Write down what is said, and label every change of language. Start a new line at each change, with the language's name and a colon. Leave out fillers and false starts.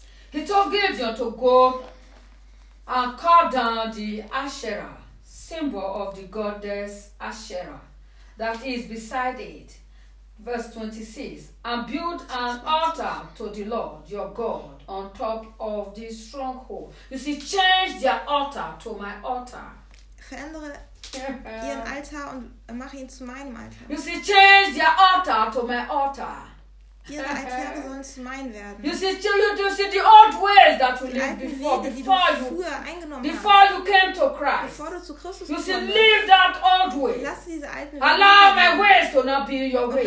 English: He told Gideon to go and cut down the Asherah, symbol of the goddess Asherah, that is beside it. Verse 26, and build an altar to the Lord your God on top of the stronghold. You see, change their altar to my altar.
German: Verändere ihren Altar und mache ihn zu meinem Altar.
English: You see, change their altar to my altar.
German: Ihre Altäre sollen zu meinen werden.
English: You see the old ways that you lived before you came to Christ.
German: Bevor du zu Christus
English: you see, leave that old way.
German: Lass diese alten Wege.
English: Allow my ways to not be your ways.